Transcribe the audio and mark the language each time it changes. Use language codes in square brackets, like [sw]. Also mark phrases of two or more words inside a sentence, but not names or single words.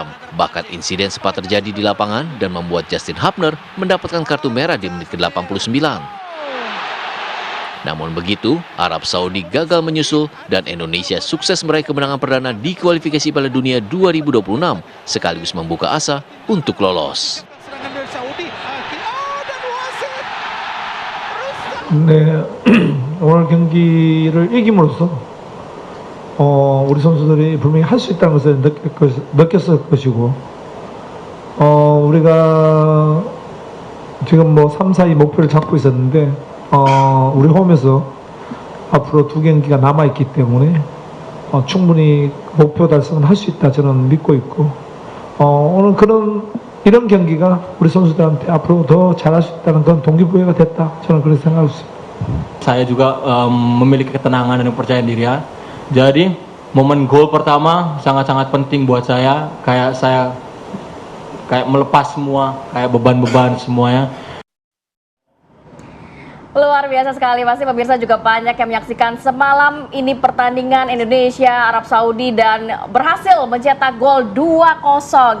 [id] Bahkan insiden sempat terjadi di lapangan dan membuat Justin Hubner mendapatkan kartu merah di menit ke-89. Namun begitu, Arab Saudi gagal menyusul dan Indonesia sukses meraih kemenangan perdana di kualifikasi Piala Dunia 2026 sekaligus membuka asa untuk lolos. [ko] 네, 오늘 경기를 이김으로써 우리 선수들이 분명히 할 수 있다는 것을 느꼈을 것이고 우리가 지금 뭐 3, 4위 목표를 잡고 있었는데 우리 홈에서 앞으로 2경기가 남아있기 때문에 충분히 목표 달성을 할 수 있다 저는 믿고 있고 오늘 이런 경기가 우리 선수들한테 앞으로 더 잘할 수 있다는 그런 동기부여가 됐다 저는 그렇게 생각하고 있습니다. [id] Saya juga memiliki ketenangan dan kepercayaan diri ya. Jadi momen gol pertama sangat-sangat penting buat saya. Kayak melepas semua, kayak beban-beban semuanya. Luar biasa sekali, pasti pemirsa juga banyak yang menyaksikan semalam ini pertandingan Indonesia Arab Saudi dan berhasil mencetak gol 2-0.